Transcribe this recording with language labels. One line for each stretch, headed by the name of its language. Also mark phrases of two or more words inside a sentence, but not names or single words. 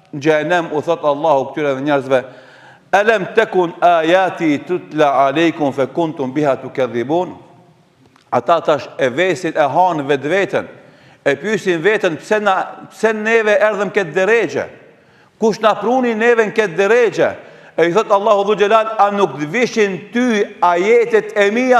Albanian: në xhenem u thot Allahu këtyre njerëzve:
Arabic: "ألم تكن آياتي تتلى عليكم فكنتم بها تكذبون."
Albanian: Ata tash e vesin e hanë vetveten, e pyesin veten pse neve erdhëm këtë drejgje. Kush na pruni neve në këtë drejgje? E i thot Allahu
Arabic: ذو الجلال:
Albanian: "A nuk të vishin ty ajetet e mia?"